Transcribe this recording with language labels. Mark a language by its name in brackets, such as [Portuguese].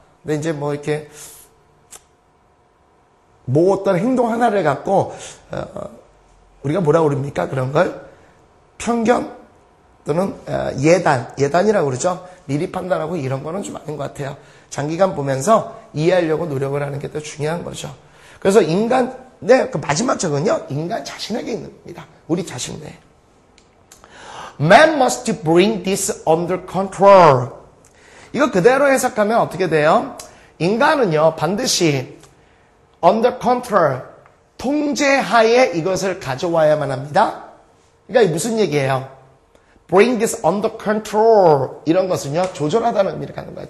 [Korean] 근데 이제 뭐 이렇게 뭐 어떤 행동 하나를 갖고, 우리가 뭐라고 그럽니까? 그런 걸? 편견? 또는 예단이라고 그러죠. 미리 판단하고 이런 거는 좀 아닌 것 같아요. 장기간 보면서 이해하려고 노력을 하는 게 더 중요한 거죠. 그래서 인간의 그 마지막 적은요, 인간 자신에게 있는 겁니다. 우리 자신 내에. [English] Man must bring this under control. [Korean] 이거 그대로 해석하면 어떻게 돼요? 인간은요, 반드시 [English] under control, [Korean] 통제하에 이것을 가져와야만 합니다. 그러니까 무슨 얘기예요? [English] bring this under control, [Korean] 이런 것은요, 조절하다는 의미를 갖는 거예요.